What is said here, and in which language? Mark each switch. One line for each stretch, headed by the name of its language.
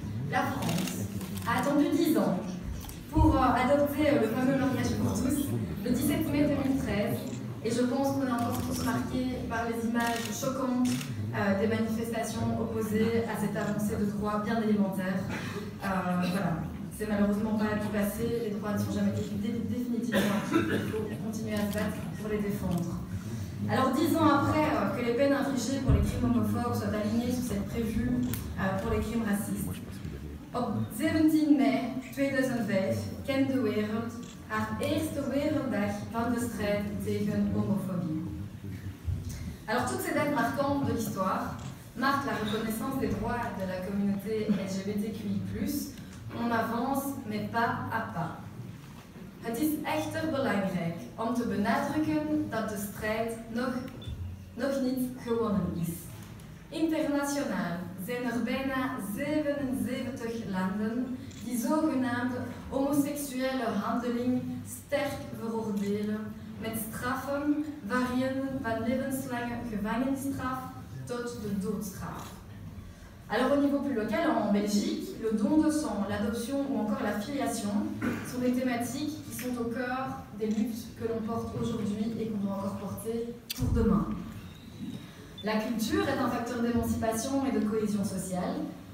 French: La France a attendu 10 ans pour adopter le fameux mariage pour tous le 17 mai 2013 et je pense qu'on est encore tous marqués par les images choquantes des manifestations opposées à cette avancée de droits bien élémentaires. Voilà. C'est malheureusement pas pu passer, les droits ne sont jamais définitivement acquis, il faut continuer à se battre pour les défendre. Alors 10 ans après que les peines infligées pour les crimes homophobes soient alignées sur celles prévues pour les crimes racistes.
Dutch: Op 17 mei 2005 kent de wereld haar eerste werelddag van de strijd tegen homofobie.
French: Alors toutes ces dates marquantes de l'histoire marquent la reconnaissance des droits de la communauté LGBTQI+. On avance, mais pas à pas.
Dutch: Het is echter belangrijk om te benadrukken dat de strijd nog niet gewonnen is. Internationaal zijn er bijna 77 landen die zogenaamde homoseksuele handeling sterk veroordelen met straffen variërend van levenslange gevangenisstraf tot de doodstraf.
French: Alors au niveau plus local, en Belgique, le don de sang, l'adoption ou encore la filiation sont des thématiques qui sont au cœur des luttes que l'on porte aujourd'hui et qu'on doit encore porter pour demain. La culture est un facteur d'émancipation et de cohésion sociale.